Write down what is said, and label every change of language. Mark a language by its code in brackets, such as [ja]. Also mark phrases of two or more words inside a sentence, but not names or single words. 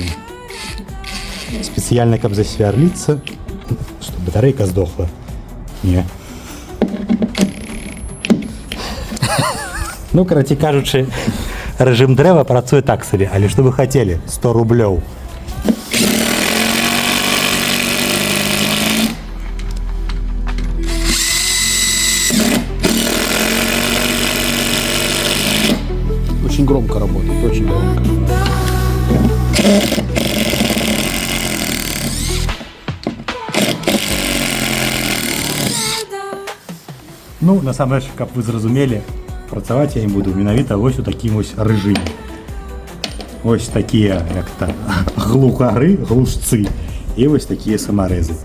[be] Спецыяльна, каб засвярліцца, што батарэйка здохла. Не. Ну, карацей кажучы, рэжым дрэва працуе так сабе, але што вы хацелі? 100 рублёў. [ru] Очень громко работает, очень громко. [be] Ну, насамрэч, каб вы зразумелі, працаваць я ім буду менавіта вось у такім вось рэжыме. Ось такія, як-то, глухары, глушцы і вось такія самарэзы.